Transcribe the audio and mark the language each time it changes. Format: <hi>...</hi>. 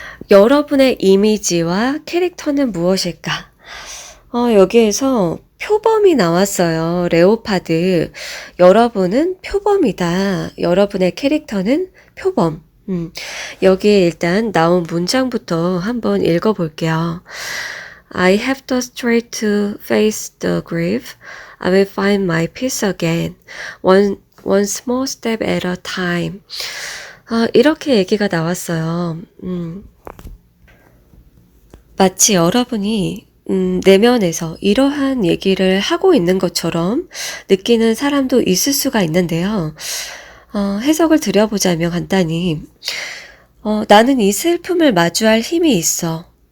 <ko>여러분의 이미지와 캐릭터는 무엇일까? 여기에서 표범이 나왔어요. 레오파드. 여러분은 표범이다. 여러분의 캐릭터는 표범. 여기에 일단 나온 문장부터 한번 읽어볼게요.</ko> <en>I have the strength to face the grief. I will find my peace again. One small step at a time.</en> <ko>이렇게 얘기가 나왔어요. 마치 여러분이 내면에서 이러한 얘기를 하고 있는 것처럼 느끼는 사람도 있을 수가 있는데요. 해석을 드려보자면 간단히 나는 이 슬픔을 마주할 힘이 있어.</ko>